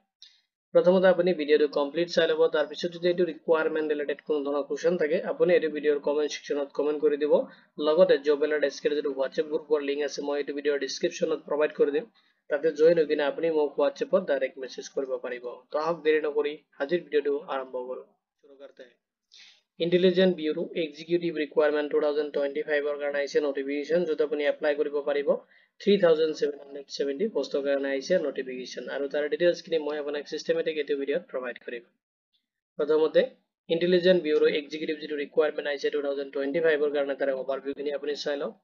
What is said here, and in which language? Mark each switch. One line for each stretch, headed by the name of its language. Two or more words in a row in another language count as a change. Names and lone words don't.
Assamese: প্ৰথমতে আপুনি ভিডিঅ'টো কমপ্লিট চাই ল'ব, তাৰ পিছত যদি এইটো
English: requirement related
Assamese: কোনো ধৰণৰ কোৱেশ্চন থাকে আপুনি এই ভিডিঅ'ৰ
English: comment section comment
Assamese: কৰি দিব। লগতে জব এলাৰ্ট এছকিৰ যিটো হোৱাটছএপ গ্ৰুপৰ লিংক আছে মই এই ভিডিঅ'ৰ ডেসক্ৰিপশ্যনত প্ৰভাইড কৰি দিম। তাতে জয়েন হৈ কিনে আপুনি মোক হোৱাটছএপত
English: direct message
Assamese: কৰিব পাৰিব। তো আহক দেৰি নকৰি আজিৰ ভিডিঅ'টো আৰম্ভ কৰোঁ।
Hindi: शुरू करते हैं।
Assamese: इंटेलिजेंट ब्यूरो एग्जीक्यूटिव रिक्वायरमेंट 2025 কাৰণে আহিছে নটিফিকেশন, যত আপুনি এপ্লাই কৰিব পাৰিব। 3770 পোষ্টৰ কাৰণে আহিছে নটিফিকেশন আৰু তাৰ ডিটেইলছ খিনি মই আপোনাক সিস্টেমেটিক এই ভিডিঅ'ত প্ৰভাইড কৰিম। প্ৰথমতে ইন্টেলিজেন্ট ব্যুৰো এক্সিকিউটিভ যিটো ৰিকুৱাৰমেণ্ট আহিছে 2025 কাৰণে তাৰ ওভাৰভিউ খিনি আপুনি চাই লওক।